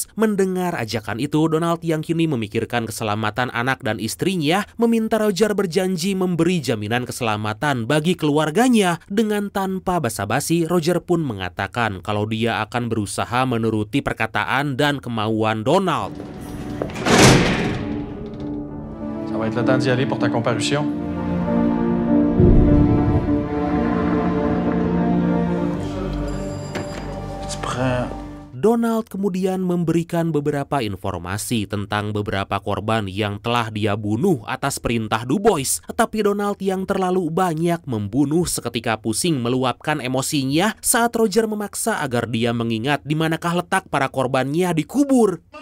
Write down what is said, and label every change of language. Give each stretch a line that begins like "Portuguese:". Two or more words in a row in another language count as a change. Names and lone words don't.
Indonesian: Mendengar ajakan itu, Donald yang kini memikirkan keselamatan anak dan istrinya meminta Roger berjanji memberi jaminan keselamatan bagi keluarganya. Dengan tanpa basa-basi, Roger pun mengatakan kalau dia akan berusaha menuruti perkataan dan kemauan Donald.
French: Ça va être le temps d'y aller pour ta comparution. Tu prends
Indonesian: Donald kemudian memberikan beberapa informasi tentang beberapa korban yang telah dia bunuh atas perintah Du Bois. Tapi Donald yang terlalu banyak membunuh seketika pusing meluapkan emosinya saat Roger memaksa agar dia mengingat di manakah letak para korbannya dikubur.